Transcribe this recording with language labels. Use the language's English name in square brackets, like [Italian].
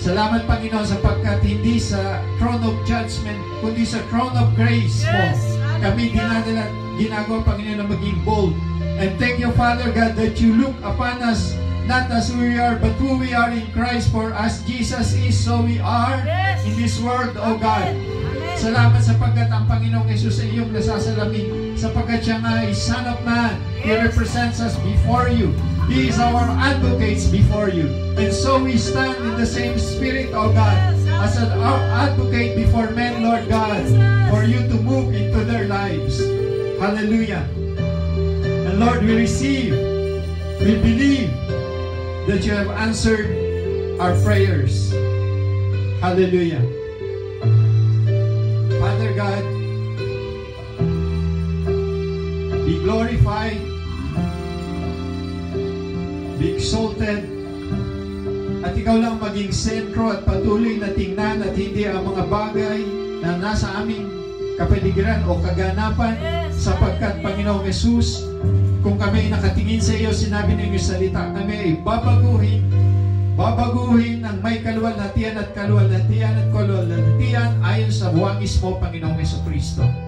[Filipino] Salamat, Panginoon, sapagkat hindi sa [English] throne of judgment, [Filipino] kundi sa [English] throne of grace [Filipino] mo. [English] Yes. [Filipino] Kami ginagawa, Panginoon, na maging bold. [English] And thank you, Father God, that you look upon us, not as who we are, but who we are in Christ. For as Jesus is, so we are Yes. in this world, O God. Amen. [Filipino] Salamat sapagkat ang Panginoong Jesus ay iyong nasasalamin, sapagkat siya nga ay [English] Son of Man. He Yes. represents us before you. He is our advocates before you. And so we stand in the same spirit, O God, as an advocate before men, Lord God, for you to move into their lives. Hallelujah. And Lord, we receive, we believe that you have answered our prayers. Hallelujah. Father God, be glorified, be exalted, [Filipino] at ikaw lang maging sentro at patuloy na tingnan at hindi ang mga bagay na nasa aming kapaligiran o kaganapan, sapagkat Panginoong Jesus, kung kami ay nakatingin sa iyo, sinabi ng iyong salita, kami ay babaguhin ang may kaluwalhatian at kaluwalhatian ayon sa buwangis mo, Panginoong Jesucristo.